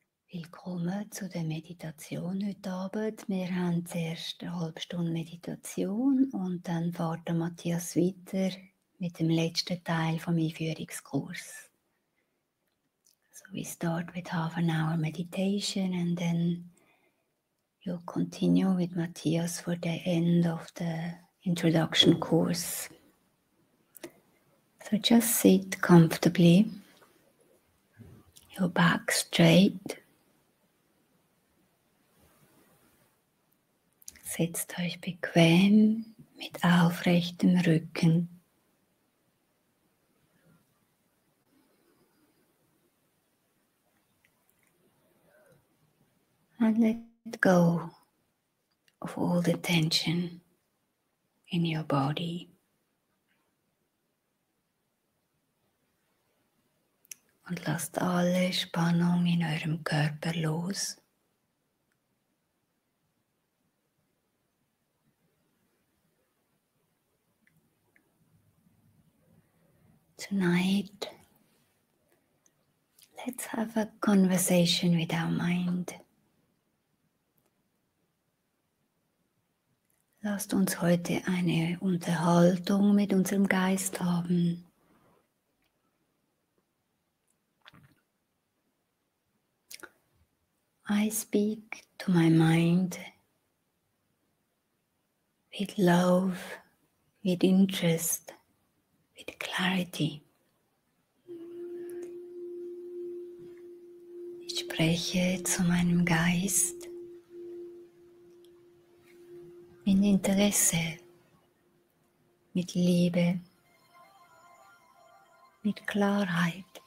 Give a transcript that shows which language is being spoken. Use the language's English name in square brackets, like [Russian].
[German] Willkommen zu der Meditation heute Abend. Wir haben zuerst eine halbe Stunde Meditation und dann fährt der Matthias weiter mit dem letzten Teil vom Einführungskurs. [English] So we start with half an hour meditation and then you'll continue with Matthias for the end of the introduction course. So just sit comfortably, your back straight. [German] Setzt euch bequem mit aufrechtem Rücken. [English] And let go of all the tension in your body. [German] Und lasst alle Spannung in eurem Körper los. [English] Tonight, let's have a conversation with our mind. [German] Lasst uns heute eine Unterhaltung mit unserem Geist haben. [English] I speak to my mind with love, with interest, with clarity. [German] Ich spreche zu meinem Geist mit Interesse, mit Liebe, mit Klarheit.